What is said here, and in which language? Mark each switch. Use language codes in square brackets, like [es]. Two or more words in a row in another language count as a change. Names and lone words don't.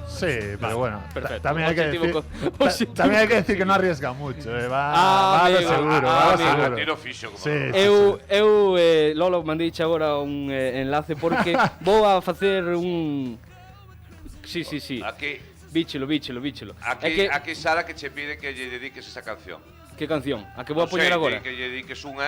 [es] Sí, pero bueno, perfecto. también hay que decir que no arriesga mucho, va a lo seguro, [gl] Tiro fixo, como eu Lolo, mandeiche agora un enlace porque vou a facer un... [es] Sí. Aquí, [gl] Bíchelo. aquí Sara que che pide que lle dediques esa canción. Que canción? A que vou a poñer agora? Que lle dediques unha.